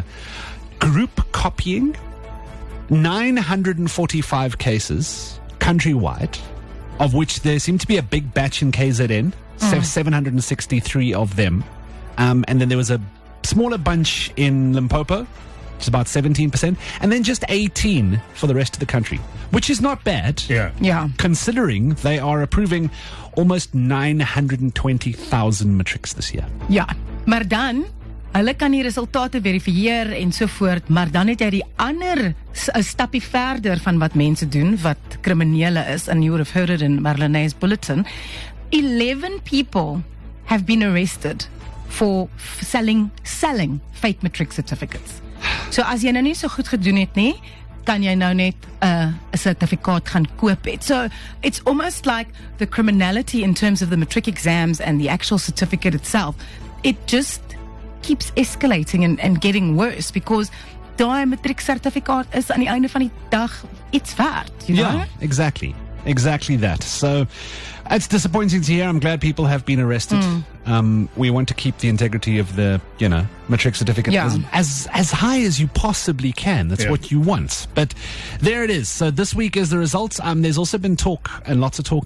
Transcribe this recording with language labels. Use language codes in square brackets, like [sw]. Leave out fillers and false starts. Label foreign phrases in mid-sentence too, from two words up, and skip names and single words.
[en] Group copying, 945 cases countrywide, of which there seemed to be a big batch in KZN, 763 of them. And then there was a smaller bunch in Limpopo, which is about 17%, and then just 18 for the rest of the country, which is not bad. Yeah. Considering they are approving almost 920,000 matrics this year. [af] Ja, maar dan, hulle kan die resultate verifieer en so voort, maar dan het jy die ander 'n stappie verder van wat mense doen, wat kriminele is, [en] and you would have heard it in Marlene's bulletin. 11 people have been arrested for selling fake matric certificates. [af] So as jy nou nie so goed gedoen het nie, kan jy nou net 'n sertifikaat gaan koop het. [en] So it's almost like the criminality in terms of the matric exams and the actual certificate itself, it just keeps escalating and getting worse, because [af] daai matric sertifikaat is aan die einde van die dag iets werd, [en] you know? Yeah, exactly that. So it's disappointing to hear. I'm glad people have been arrested. We want to keep the integrity of the, matric certificate as high as you possibly can. That's what you want. But there it is. So this week is the results. There's also been talk, and lots of talk.